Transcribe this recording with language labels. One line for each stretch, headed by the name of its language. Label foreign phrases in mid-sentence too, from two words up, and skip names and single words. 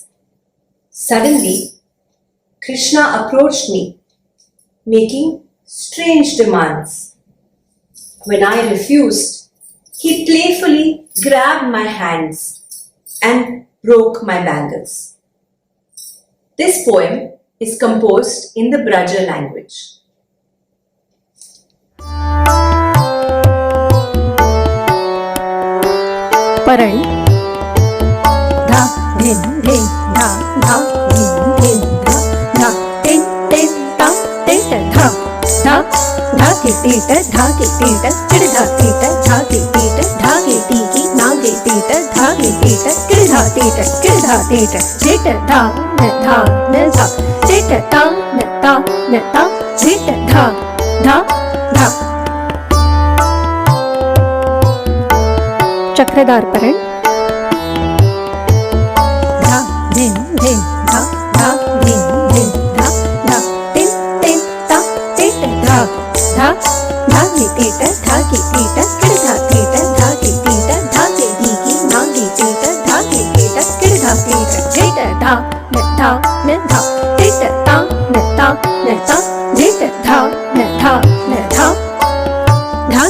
English: Suddenly, Krishna approached me, making strange demands. When I refused, he playfully grabbed my hands and broke my bangles." This poem is composed in the Braja language. परण धा धिन धिन धा धा धिन धिन धा धा टिन टिन ता टिट धा धा धा के टीट धा के टीट किड़ धा टीट धा के टीट धा के टीकी ना के टीट धा के टीट किड़ धा टीट किड़ धा टीट झिट धा न धा न धा टिट ता न ता झिट धा धा धा। चक्रधार परण धा धिन धिन धा धा धिन धिन धा धा टिन टिन ता टिट धा धा धा के टीट धा के टीट किड़ धा टीट धा के टीट धा के ढीकी ना के टीट धा के टीट किड़ धा टीट झिट धा न धा टिट ता न ता झिट धा न धा धा